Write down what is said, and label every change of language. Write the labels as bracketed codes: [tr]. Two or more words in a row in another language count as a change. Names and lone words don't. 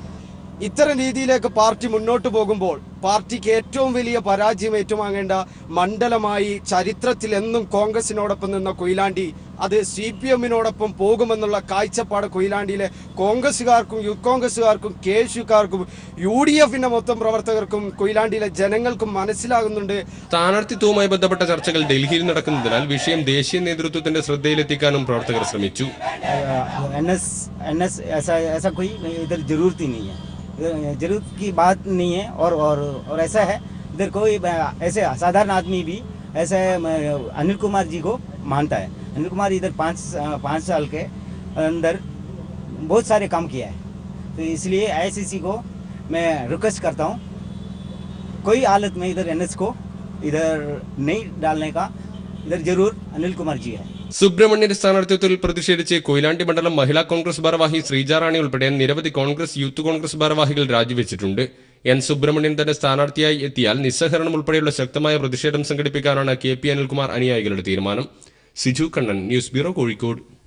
[ml] ഇത്തരം രീതിയിലേക്ക് പാർട്ടി മുന്നോട്ട് പോകുമ്പോൾ പാർട്ടിക്ക് ഏറ്റവും വലിയ പരാജയം ഏറ്റുവാങ്ങേണ്ട മണ്ഡലമായി ചരിത്രത്തിൽ എന്നും കോൺഗ്രസിനോടൊപ്പം നിന്ന കൊയിലാണ്ടി അത് CPM-നോടൊപ്പം പോകുമെന്നുള്ള കാഴ്ചപ്പാട് കൊയിലാണ്ടിയിലെ കോൺഗ്രസുകാർക്കും യൂത്ത് കോൺഗ്രസുകാർക്കും KSUക്കാർക്കും UDF-ന്റെ മൊത്തം പ്രവർത്തകർക്കും കൊയിലാണ്ടിയിലെ ജനങ്ങൾക്കും മനസ്സിലാകുന്നുണ്ട്. സ്ഥാനാർത്ഥിത്വവുമായി ബന്ധപ്പെട്ട ചർച്ചകൾ ഡൽഹിയിൽ നടക്കുന്നതിനാൽ വിഷയം ദേശീയ നേതൃത്വത്തിന്റെ ശ്രദ്ധയിലെത്തിക്കാനും പ്രവർത്തകർ ശ്രമിച്ചു. [hi] जरूरत की बात नहीं है और ऐसा है इधर कोई ऐसे असाधारण आदमी भी ऐसे अनिल कुमार जी को मानता है. अनिल कुमार इधर 5 साल के अंदर बहुत सारे काम किया है, तो इसलिए ICC को मैं रिक्वेस्ट करता हूँ कोई हालत में इधर NS को इधर नहीं डालने का. इधर जरूर अनिल कुमार जी है. [ml] സുബ്രഹ്മണ്യന്റെ സ്ഥാനാർത്ഥിത്വത്തിൽ പ്രതിഷേധിച്ച് കൊയിലാണ്ടി മണ്ഡലം മഹിളാ കോൺഗ്രസ് ഭാരവാഹി ശ്രീജാറാണി ഉൾപ്പെടെ നിരവധി കോൺഗ്രസ്, യൂത്ത് കോൺഗ്രസ് ഭാരവാഹികൾ രാജിവെച്ചിട്ടുണ്ട്. എൻ സുബ്രഹ്മണ്യൻ തന്നെ സ്ഥാനാർത്ഥിയായി എത്തിയാൽ നിസ്സഹരണം ഉൾപ്പെടെയുള്ള ശക്തമായ പ്രതിഷേധം സംഘടിപ്പിക്കാനാണ് കെ.പി. അനിൽകുമാർ അനുയായികളുടെ തീരുമാനം. സിജു കണ്ണൻ, ന്യൂസ് ബ്യൂറോ, കോഴിക്കോട്.